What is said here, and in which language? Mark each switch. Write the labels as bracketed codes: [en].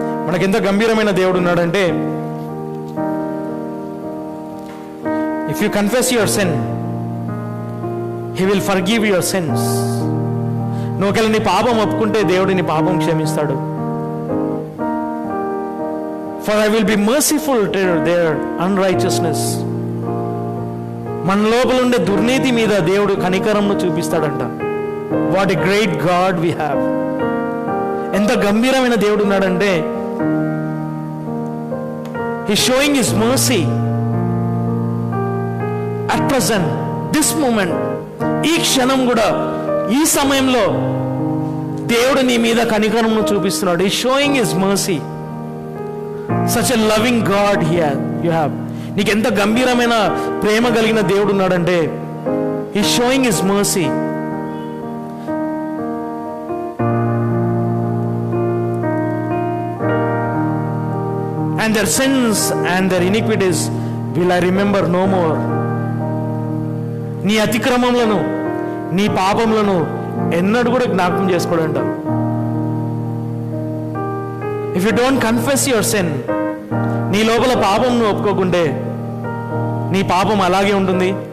[te] మనకు ఎంత గంభీరమైన దేవుడు ఉన్నాడంటే, [en] If you confess your sin, He will forgive your sins. [te] నువ్వు ఒకవేళ నీ పాపం ఒప్పుకుంటే దేవుడు నీ పాపం క్షమిస్తాడు. [en] For I will be merciful to their unrighteousness. [te] మన లోపల ఉండే దుర్నీతి మీద దేవుడు కనికరంను చూపిస్తాడంట. [en] What a great God we have. [te] ఎంత గంభీరమైన దేవుడు ఉన్నాడంటే, [en] He's showing His mercy at present, this moment. [te] ఈ క్షణం కూడా, ఈ సమయంలో దేవుడు నీ మీద కనికరమును చూపిస్తున్నాడు. [en] He's showing His mercy. Such a loving God you have. [te] నీకు ఎంత గంభీరమైన ప్రేమ కలిగిన దేవుడు ఉన్నాడంటే, [en] He's showing His mercy. And their sins and their iniquities will I remember no more. [te] నీ అతిక్రమములను, నీ పాపములను ఎన్నడూ కూడా జ్ఞాపకం చేసుకోడంట. [en] if you don't confess your sin, [te] నీ లోపల పాపంను ఒప్పుకోకుంటే నీ పాపం అలాగే ఉంటుంది.